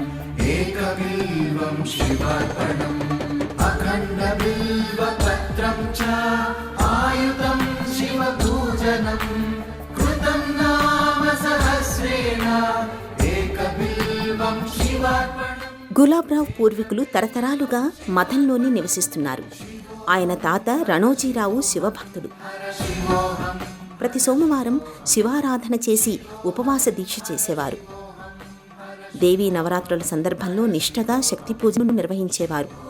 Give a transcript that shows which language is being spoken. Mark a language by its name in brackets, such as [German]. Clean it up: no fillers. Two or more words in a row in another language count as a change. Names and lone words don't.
[Sanskrit] एकबिल्वं शिवार्पणम् अखण्डबिल्वपत्रं च आयुधं शिवपूजनम् कृतं नाम सहस्रेण एकबिल्वं शिवार्पणम्. [Telugu] గులాబ్రావు పూర్వీకులు తరతరాలుగా మఠంలోనే నివసిస్తున్నారు. ఆయన తాత రణోజీరావు శివభక్తుడు. ప్రతి సోమవారం శివారాధన చేసి ఉపవాస దీక్ష చేసేవారు. దేవీ నవరాత్రుల సందర్భంలో నిష్ఠగా శక్తి పూజను నిర్వహించేవారు.